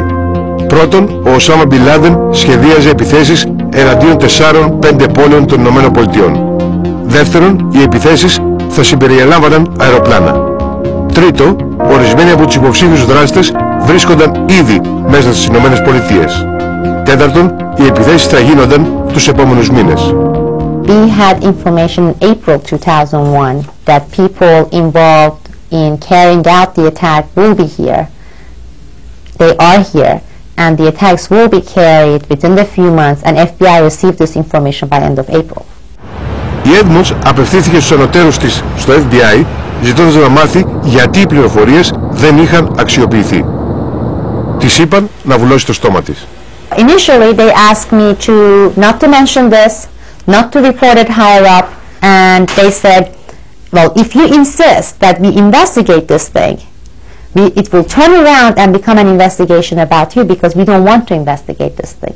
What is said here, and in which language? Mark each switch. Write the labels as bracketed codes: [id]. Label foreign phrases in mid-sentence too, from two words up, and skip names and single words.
[el] Πρώτον, ο Οσάμα Μπιν Λάντεν σχεδίαζε επιθέσεις εναντίον 4-5 πόλεων των Ηνωμένων Πολιτειών. Δεύτερον, οι επιθέσεις θα συμπεριελάμβαναν αεροπλάνα. Τρίτο, ορισμένοι από τους υποψήφιους δράστες βρίσκονταν ήδη μέσα στις Ηνωμένες Πολιτείες. Τέταρτον, οι επιθέσεις θα γίνονταν τους επόμενους μήνες. [en] We had information in April 2001 that people involved in carrying out the attack will be here. They are here, and the attacks will be carried within the few months, and FBI received this information by end of April. [el] Η Edmonds απευθύνθηκε στους ανωτέρους της στο FBI ζητώντας να μάθει γιατί οι πληροφορίες δεν είχαν αξιοποιηθεί. Της είπαν να βουλώσει το στόμα της. [en] Initially, they asked me to not to mention this, not to report it higher up, and they said, well, if you insist that we investigate this thing, it will turn around and become an investigation about you because we don't want to investigate this thing.